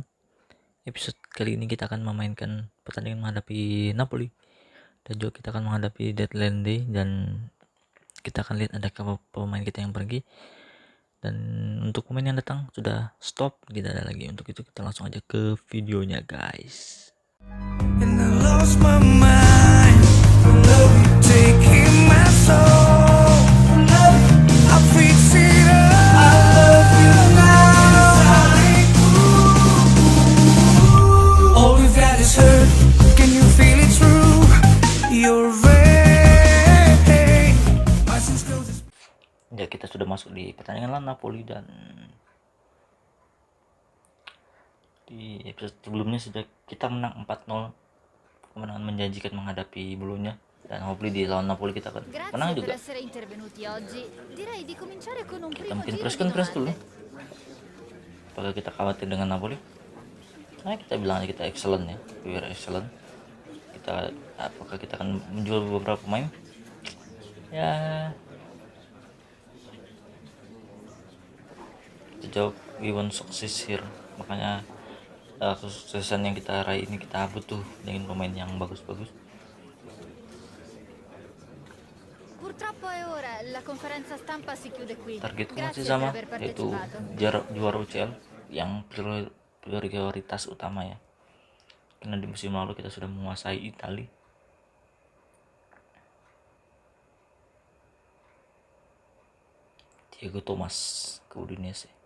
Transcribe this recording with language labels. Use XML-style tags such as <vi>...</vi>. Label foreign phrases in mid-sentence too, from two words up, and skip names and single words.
<id>Episode kali ini kita akan memainkan pertandingan menghadapi Napoli, dan juga kita akan menghadapi</id> <en>deadline day,</en> <id>dan kita akan lihat ada pemain kita yang pergi, dan untuk pemain yang datang sudah stop, tidak ada lagi. Untuk itu kita langsung aja ke videonya guys.</id> <en>And I lost my mind. Love you taking my soul. I fix it up. I love you now. All we've got is hurt. Can you feel it through your veins? My sins closes.</en> <id>Ya, kita sudah masuk di pertandingan lawan Napoli, dan di episode sebelumnya sudah kita menang 4-0. Kemenangan menjanjikan menghadapi Bolonya, dan hopefully di lawan Napoli kita akan menang</id> <it>Grazie per</it> <id>juga.</id> <it>essere intervenuti oggi. Direi di cominciare con un</it> <id>Kita</id> <it>primo</it> <id>mungkin</id> <it>giro</it> <id>press</id> <it>di</it> <id>conference dulu.</id> <it>domande.</it> <id>Apakah kita khawatir dengan Napoli? Nah, kita bilang aja kita excellent ya,</id> <en>we are excellent.</en> <id>Apakah kita akan menjual beberapa pemain? Ya, kita jawab</id> <en>we want success here.</en> <id>Makanya kesuksesan yang kita raih ini kita butuh dengan pemain yang bagus-bagus.</id> <it>Purtroppo è ora, la conferenza stampa si chiude qui.</it> <id>Targetku masih</id> <it>Grazie per</it> <id>sama,</id> <it>aver</it> <id>yaitu</id> <it>partecipato.</it> <id>juara UCL yang prioritas utama ya, karena di musim lalu kita sudah menguasai Italia. Diego Thomas ke Udinese.</id>